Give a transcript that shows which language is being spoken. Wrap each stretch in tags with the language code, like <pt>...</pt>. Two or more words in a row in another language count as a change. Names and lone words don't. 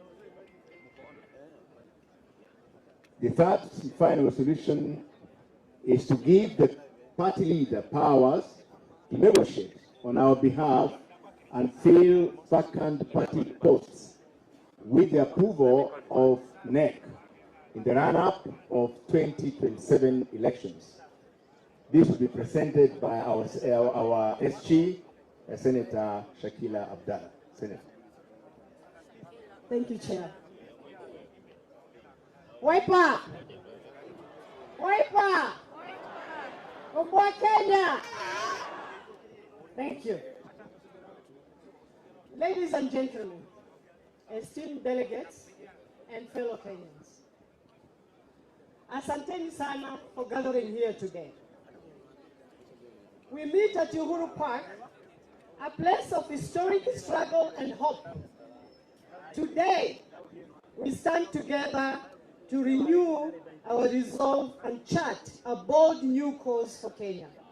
<en>The third and final resolution is to give the party leader powers to negotiate on our behalf and fill vacant party posts with the approval of NEC in the run-up of 2027 elections. This will be presented by our SG, Senator Shakila Abdallah. Senator. Thank you, Chair. Wiper! Wiper!</en> <sw>Umwa Kenya!</sw> <en>Thank you. Ladies and gentlemen, esteemed delegates and fellow Kenyans,</en> <sw>asanteni sana</sw> <en>for gathering here today. We meet at Uhuru Park, a place of historic struggle and hope. Today, we stand together to renew our resolve and chart a bold new course for Kenya.</en>